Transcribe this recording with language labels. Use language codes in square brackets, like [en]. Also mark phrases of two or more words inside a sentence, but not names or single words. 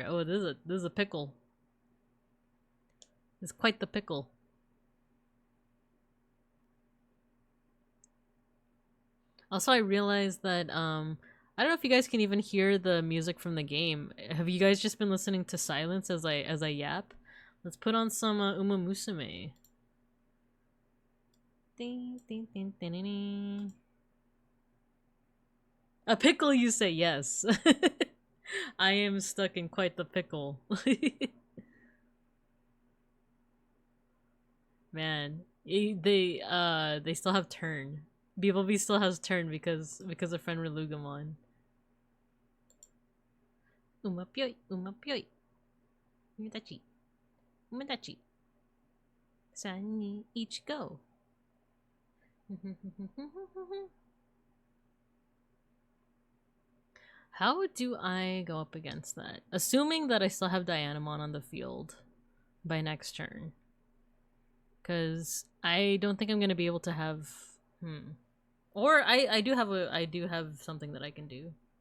[en] Oh, this is a pickle. It's quite the pickle. Also, I realized that, I don't know if you guys can even hear the music from the game. Have you guys just been listening to silence as I yap? Let's put on some Uma Musume. Ding, ding, ding, ding, ding, ding. A pickle, you say? Yes. I am stuck in quite the pickle. Man, they still have turn. Beeplebee still has turn because of Fenrilugamon. Umapyoi, umapyoi. Umedachi. Umedachi. 3 に1 go. How do I go up against that? Assuming that I still have Dianamon on the field by next turn. Because I don't think I'm gonna be able to have or I do have something that I can do.